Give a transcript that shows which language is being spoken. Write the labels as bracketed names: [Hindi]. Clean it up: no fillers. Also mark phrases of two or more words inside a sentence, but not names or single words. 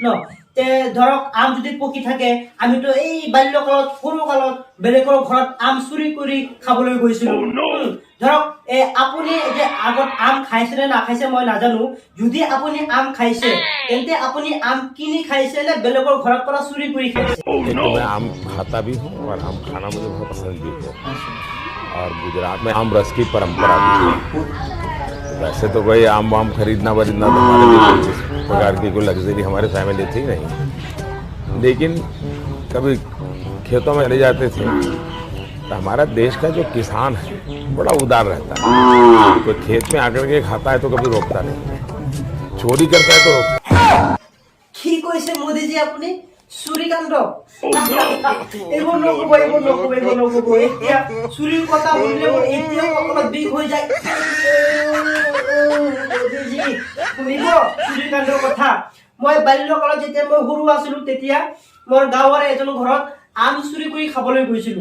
[Assamese] তে ধৰক আম যদি পকি থাকে, আমিতো এই বাল্যকালত সৰু কালত বেলেগৰ ঘৰত আম চুৰি কৰি খাবলৈ গৈছিলো। ধৰক আপুনি যে আগত আম খাইছে নে নাখাইছে মই নাজানো। যদি আপুনি আম খাইছে তেন্তে আপুনি আম কিনি খাইছে নে বেলেগৰ ঘৰৰ পৰা চুৰি কৰি খাইছে? [Hindi] मैं आम खाता भी हूँ और आम खाना मुझे बहुत पसंद भी है। और गुजरात में आम रस की परंपरा भी है। वैसे तो कोई आम वाम खरीदना वरीदना तो हमारे लिए कोई इस प्रकार की कोई लग्जरी हमारे फैमिली थी नहीं, लेकिन कभी खेतों में चले जाते थे तो हमारा देश का जो किसान है बड़ा उदार रहता है। कोई खेत में आकर के खाता है तो कभी रोकता नहीं, चोरी करता है तो रोकता। [Assamese] কি কৈছে মোদীজী আপুনি? চুৰিকাণ্ড? এইবোৰ নকব, এইবোৰ নকব, এইবোৰ নকব। এতিয়া চুৰিৰ কথা শুনিলে মোৰ এতিয়াও অকণমান বিষ হৈ যায়। মোদীজী শুনিব চুৰিকাণ্ডৰ কথা। মই বাল্যকালত যেতিয়া মই সৰু আছিলো তেতিয়া মোৰ গাঁৱৰে এজন ঘৰত আম চুৰি কৰি খাবলৈ গৈছিলো।